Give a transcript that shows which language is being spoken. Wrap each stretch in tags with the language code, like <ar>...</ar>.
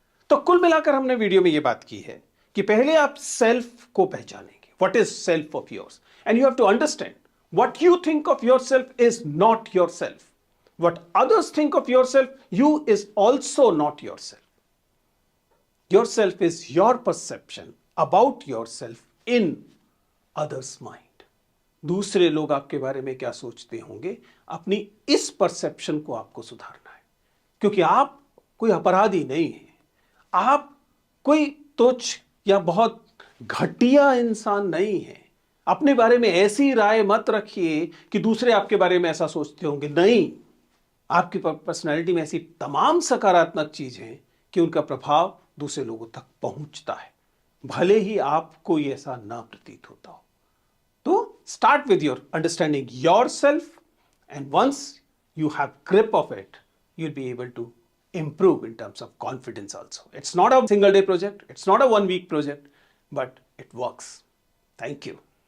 <hi>तो कुल मिलाकर हमने वीडियो में यह बात की है कि पहले आप सेल्फ को पहचानेंगे,</hi> <en>What is self of yours, and you have to understand what you think of yourself is not yourself, what others think of yourself you is also not yourself. Yourself is your perception about yourself in others' mind.</en> <hi>दूसरे लोग आपके बारे में क्या सोचते होंगे, अपनी इस परसेप्शन को आपको सुधारना है। क्योंकि आप कोई अपराधी नहीं है, आप कोई तुच्छ या बहुत घटिया इंसान नहीं है। अपने बारे में ऐसी राय मत रखिए कि दूसरे आपके बारे में ऐसा सोचते होंगे। नहीं, आपकी पर्सनैलिटी में ऐसी तमाम सकारात्मक चीजें हैं कि उनका प्रभाव दूसरे लोगों तक पहुंचता है, भले ही आपको ये ऐसा ना प्रतीत होता हो।</hi> <en>तो start with your understanding yourself, and once you have grip of it, you'll be able to improve in terms of confidence also. It's not a single day project, it's not a 1 week project, but it works. Thank you.</en>